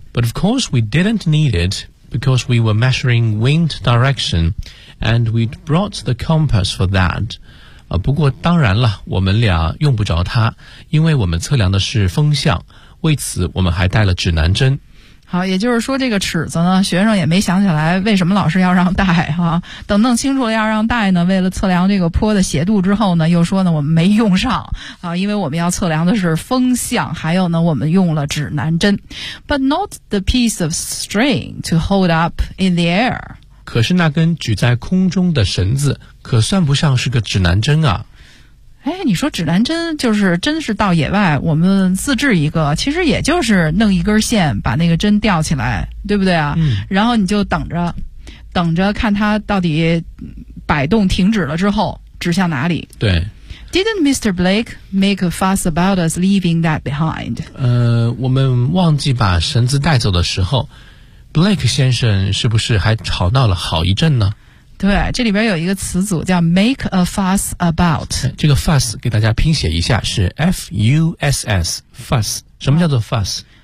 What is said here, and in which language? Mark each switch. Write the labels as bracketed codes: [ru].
[en] But of course we didn't need it, because we were measuring wind direction. And we'd brought the compass for that. [zh] 不过当然了，我们俩用不着它，因为我们测量的是风向，为此我们还带了指南针。好，也就是说这个尺子呢，学生也没想起来为什么老师要让带啊。等弄清楚了要让带呢，为了测量这个坡的斜度之后呢，又说呢我们没用上啊，因为我们要测量的是风向，还有呢我们用了指南针。 [en] But not the piece of string to hold up in the air. [zh] 可是那根举在空中的绳子可算不上是个指南针啊。哎，你说指南针就是真是到野外我们自制一个，其实也就是弄一根线把那个针吊起来，对不对啊？然后你就等着看它到底摆动停止了之后指向哪里。对。 [en] Didn't Mr. Blake make a fuss about us leaving that behind? [zh] 我们忘记把绳子带走的时候Blake 先生是不是还吵闹了好一阵呢？对，这里边有一个词组叫 [en] make a fuss about。 [zh] 这个 fuss 给大家拼写一下，是 F-U-S-S, fuss。什么叫做 fuss？